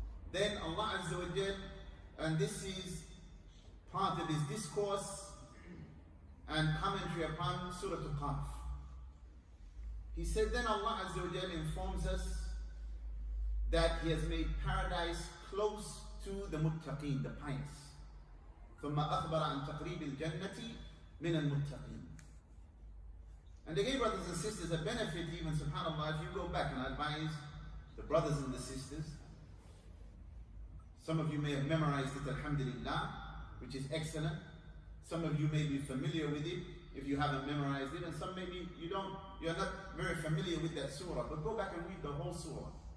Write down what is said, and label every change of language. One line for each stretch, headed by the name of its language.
English: Then Allah Azza wa Jal, and this is part of his discourse, and commentary upon Surah Al-Qaf. He said, then Allah Azza wa Jalla informs us that He has made paradise close to the muttaqeen, the pious.
Arabic: ثم أخبر عن تقريب الجنة من المتقين.
English: And again, brothers and sisters, a benefit even, subhanAllah, if you go back, and I advise the brothers and the sisters, some of you may have memorized it, alhamdulillah, which is excellent. Some of you may be familiar with it if you haven't memorized it, and some maybe you're not very familiar with that surah, but go back and read the whole surah.